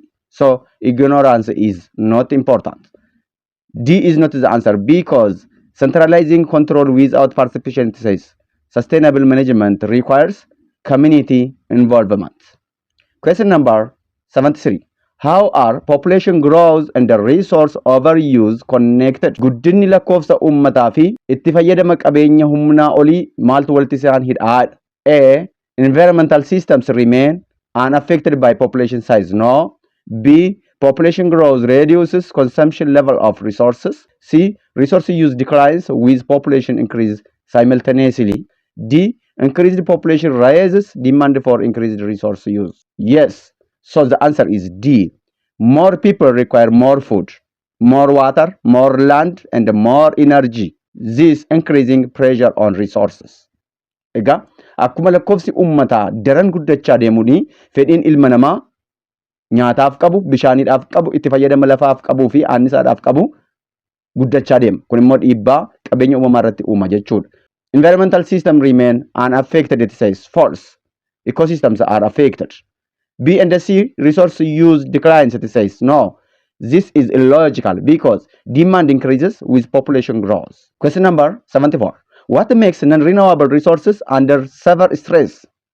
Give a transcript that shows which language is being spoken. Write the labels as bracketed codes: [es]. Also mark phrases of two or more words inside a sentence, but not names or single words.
[en] So ignorance is not important. D is not the answer because centralizing control without participation says sustainable management requires community involvement. Question number 73. How are population growth and the resource overuse connected? [om] Guddinni lakkoofsa uummataa fi itti fayyadama qabeenya humnaa olii maaltu walitti isaan hidhaadha? [en] A. Environmental systems remain unaffected by population size. No. B. Population growth reduces consumption level of resources. C. Resource use declines with population increase simultaneously. D. Increased population raises demand for increased resource use. Yes. So the answer is D. More people require more food, more water, more land, and more energy. This increasing pressure on resources. [om] Egaa akkuma lakkoofsi uummataa daran guddachaa deemuuni fedhiin ilma namaa nyaataaf qabu, bishaaniidhaaf qabu, itti fayyadama lafaaf qabuu fi annisaadhaaf qabu guddachaa deema. Kun immoo dhiibbaa qabeenya uumamaa irratti uuma jechuudha. [en] Environmental system remain unaffected, it says false. Ecosystems are affected. B and C, resource use declines, it says no. This is illogical because demand increases with population growth. Question number 74. What makes non-renewable resources under severe stress?